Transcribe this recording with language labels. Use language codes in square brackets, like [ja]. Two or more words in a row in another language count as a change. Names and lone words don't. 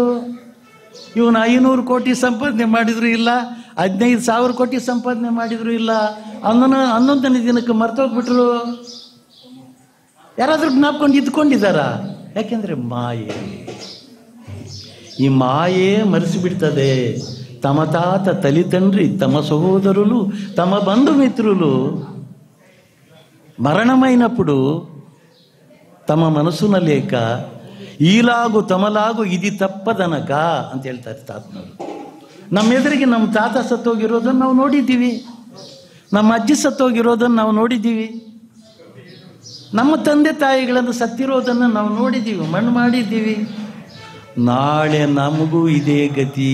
[kn] ಇವನು 500 ಕೋಟಿ ಸಂಪಾದನೆ ಮಾಡಿದ್ರು ಇಲ್ಲ, 15,000 ಕೋಟಿ ಸಂಪಾದನೆ ಮಾಡಿದ್ರು ಇಲ್ಲ, 11ನೇ ದಿನಕ್ಕೆ ಮರ್ತೋಗ್ಬಿಟ್ರು. ಯಾರಾದ್ರೂ ಜ್ಞಾಪಕೊಂಡು ಇದ್ಕೊಂಡಿದ್ದಾರಾ? ಯಾಕೆಂದರೆ ಮಾಯೆ. ಈ ಮಾಯೆ ಮರೆಸಿಬಿಡ್ತದೆ. [te] తమ తాత తల్లి తండ్రి తమ సహోదరులు తమ బంధుమిత్రులు మరణమైనప్పుడు తమ మనసున లేక ఈలాగు తమలాగు ఇది [kn] ತಪ್ಪದನಕ ಅಂತ ಹೇಳ್ತಾರೆ ತಾತನವರು. ನಮ್ಮ ಎದುರಿಗೆ ನಮ್ಮ ತಾತ ಸತ್ತೋಗಿರೋದನ್ನು ನಾವು ನೋಡಿದ್ದೀವಿ, ನಮ್ಮ ಅಜ್ಜಿ ಸತ್ತೋಗಿರೋದನ್ನು ನಾವು ನೋಡಿದ್ದೀವಿ, ನಮ್ಮ ತಂದೆ ತಾಯಿಗಳನ್ನು ಸತ್ತಿರೋದನ್ನು ನಾವು ನೋಡಿದ್ದೀವಿ, ಮಣ್ಣು ಮಾಡಿದ್ದೀವಿ. ನಾಳೆ ನಮಗೂ ಇದೇ ಗತಿ.